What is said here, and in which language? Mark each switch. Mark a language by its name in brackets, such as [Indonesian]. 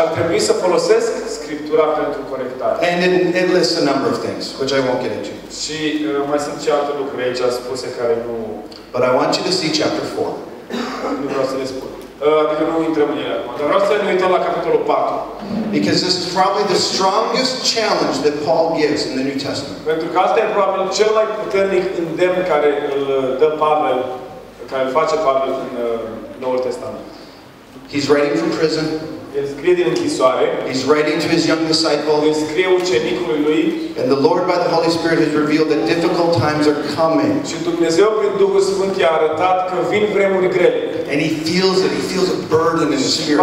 [Romanian] Ar trebui să folosesc Scriptura pentru corectare. [English] And it lists a number of things, which I won't get into. [Romanian] Și mai sunt și alte lucruri aici spuse care nu... [English] But I want you to see chapter 4. [Romanian] Nu vreau să le spun. Adică nu intrăm în ele acum. Dar vreau să ne uităm la capitolul 4. [English] Because this is probably the strongest challenge that Paul gives in the New Testament. [Romanian] Pentru că asta e probabil cel mai puternic îndemn care îl dă Pavel, care îl face Pavel în Noul Testament. [English] He's writing from prison. [Romanian] El scrie din închisoare. [English] He's writing to his young disciple. [Romanian] El scrie ucenicului lui. [English] And the Lord by the Holy Spirit has revealed that difficult times are coming. [Romanian] Și Dumnezeu prin Duhul Sfânt i-a arătat că vin vremuri grele. [English] And he feels it. He feels a burden in his spirit.